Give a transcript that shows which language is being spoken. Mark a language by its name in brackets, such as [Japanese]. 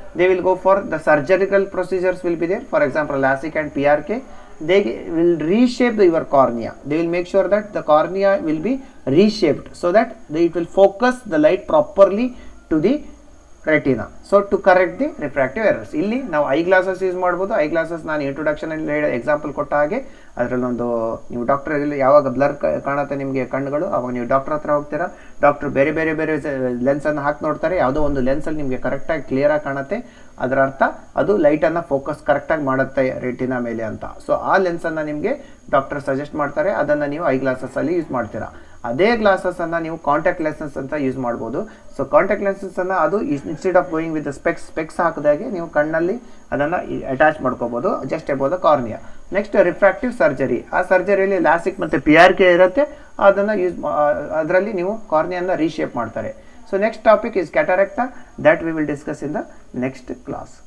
[English] They will go for the surgical procedures will be there, for example LASIK and PRK. They will reshape your cornea. They will make sure that the cornea will be reshaped, so that it will focus the light properly to the retina, so to correct the refractive errors. [Kannada] ಇಲ್ಲಿ ನಾವು I glasses use ಮಾಡ್ಬೋದು. I glasses ನಾನು introduction ಅಲ್ಲಿ example ಕೊಟ್ಟ ಹಾಗೆ, ಅದರಲ್ಲೊಂದು ನೀವು doctor ಯಾವಾಗ blur ಕಾಣುತ್ತೆ ನಿಮಗೆ ಕಣ್ಣುಗಳು, ಅವಾಗ ನೀವು ಡಾಕ್ಟರ್ ಹತ್ರ ಹೋಗ್ತೀರಾ, ಡಾಕ್ಟರ್ ಬೇರೆ ಲೆನ್ಸನ್ನು ಹಾಕಿ ನೋಡ್ತಾರೆ, ಯಾವುದೋ ಒಂದು ಲೆನ್ಸಲ್ಲಿ ನಿಮಗೆ ಕರೆಕ್ಟಾಗಿ ಕ್ಲಿಯರಾಗಿ ಕಾಣುತ್ತೆ, ಅದರ ಅರ್ಥ ಅದು ಲೈಟನ್ನು ಫೋಕಸ್ ಕರೆಕ್ಟಾಗಿ ಮಾಡುತ್ತೆ ರೆಟಿನಾ ಮೇಲೆ ಅಂತ. ಸೊ ಆ ಲೆನ್ಸನ್ನು ನಿಮಗೆ ಡಾಕ್ಟರ್ ಸಜೆಸ್ಟ್ ಮಾಡ್ತಾರೆ, ಅದನ್ನು ನೀವು ಐ ಗ್ಲಾಸಸ್ಸಲ್ಲಿ ಯೂಸ್ ಮಾಡ್ತೀರಾ. ಅದೇ ಗ್ಲಾಸಸ್ಸನ್ನು ನೀವು ಕಾಂಟ್ಯಾಕ್ಟ್ ಲೆನ್ಸಸ್ ಅಂತ ಯೂಸ್ ಮಾಡ್ಬೋದು. ಸೊ ಕಾಂಟ್ಯಾಕ್ಟ್ ಲೆನ್ಸಸ್ಸನ್ನು ಅದು [English] instead of going with specs [Kannada] ಹಾಕಿದಾಗೆ ನೀವು ಕಣ್ಣಲ್ಲಿ ಅದನ್ನು ಅಟ್ಯಾಚ್ ಮಾಡ್ಕೋಬೋದು, [English] Just above the cornea. [Kannada] Next, refractive surgery. ಆ ಸರ್ಜರಿಯಲ್ಲಿ ಲ್ಯಾಸಿಕ್ ಮತ್ತು PRK ಇರುತ್ತೆ, ಅದನ್ನು ಅದರಲ್ಲಿ ನೀವು ಕಾರ್ನಿಯಾನ ರೀಶೇಪ್ ಮಾಡ್ತಾರೆ. [English] So next topic is cataract, that we will discuss in the next class.